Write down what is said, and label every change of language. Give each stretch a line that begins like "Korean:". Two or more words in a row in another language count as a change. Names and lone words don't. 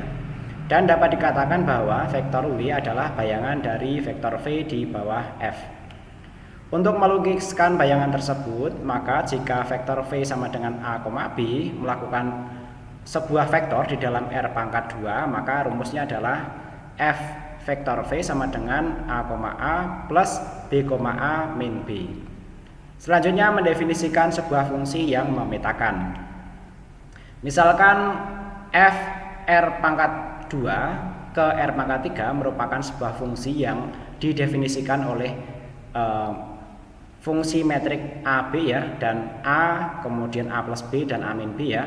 Indonesian: Dan dapat dikatakan bahwa vektor w adalah bayangan dari vektor v di bawah f. Untuk melukiskan bayangan tersebut, maka jika vektor v sama dengan a, b melakukan sebuah vektor di dalam r pangkat 2, maka rumusnya adalah f vektor v sama dengan a, plus b, a min b. Selanjutnya mendefinisikan sebuah fungsi yang memetakan. Misalkan f r pangkat 2 ke r pangkat 3 merupakan sebuah fungsi yang didefinisikan oleh fungsi metrik a, b ya, dan a, kemudian a plus b dan a min b ya.